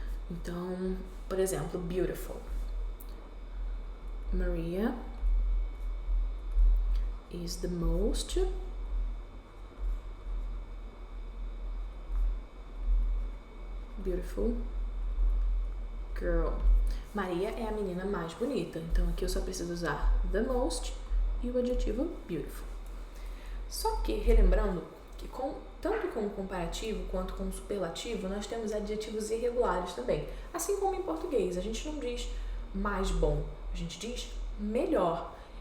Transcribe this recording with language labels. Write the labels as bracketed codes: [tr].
[pt] Então, por exemplo, beautiful. [en] Maria is the most beautiful girl. [pt] Maria é a menina mais bonita. Então, aqui eu só preciso usar the most e o adjetivo beautiful. Só que, relembrando que tanto com o comparativo quanto com o superlativo, nós temos adjetivos irregulares também. Assim como em português, a gente não diz mais bom, a gente diz melhor.